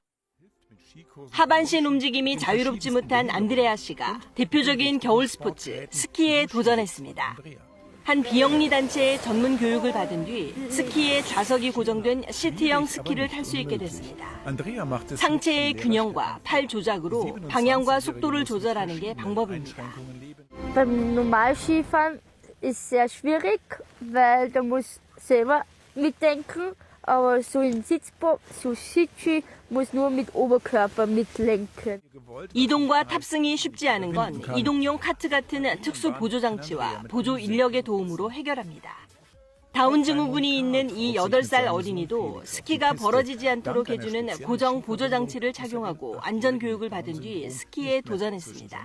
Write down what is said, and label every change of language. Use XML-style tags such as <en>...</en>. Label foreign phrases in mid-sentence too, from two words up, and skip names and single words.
<ko>하반신 움직임이 자유롭지 못한 안드레아 씨가 대표적인 겨울 스포츠 스키에 도전했습니다. 한 비영리 단체의 전문 교육을 받은 뒤 스키에 좌석이 고정된 시트형 스키를 탈 수 있게 됐습니다. 상체의 균형과 팔 조작으로 방향과 속도를 조절하는 게 방법입니다.</ko> <de>Beim Normalskifahren ist sehr schwierig, weil da muss selber mitdenken, aber so in so Sitzski muss nur mit Oberkörper mitlenken.</de> <ko>이동과 탑승이 쉽지 않은 건 이동용 카트 같은 특수 보조 장치와 보조 인력의 도움으로 해결합니다. 다운 증후군이 있는 이 8살 어린이도 스키가 벌어지지 않도록 해주는 고정 보조 장치를 착용하고 안전 교육을 받은 뒤 스키에 도전했습니다.</ko>